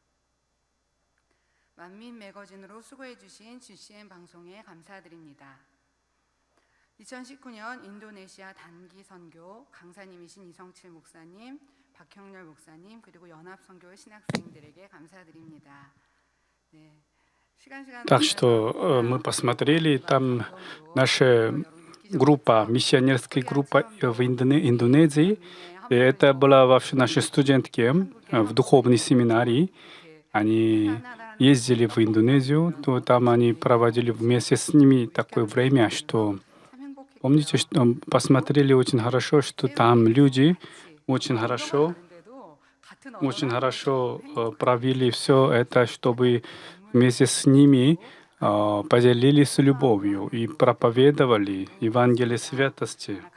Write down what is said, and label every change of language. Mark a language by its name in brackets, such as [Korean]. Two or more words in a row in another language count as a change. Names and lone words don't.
[Korean] 만민 매거진으로 수고해 주신 GCN 방송에 감사드립니다. 2019년 인도네시아 단기 선교 강사님이신 이성칠 목사님, 박형렬 목사님, 그리고 연합선교 신학생들에게 감사드립니다. 네. [Russian] Так что мы посмотрели, там наша группа, миссионерская группа в Индонезии, и это была вообще наши студентки в духовной семинарии. Они ездили в Индонезию, то там они проводили вместе с ними такое время, что помните, что посмотрели очень хорошо, что там люди очень хорошо провели все это, чтобы вместе с ними поделились любовью и проповедовали Евангелие святости.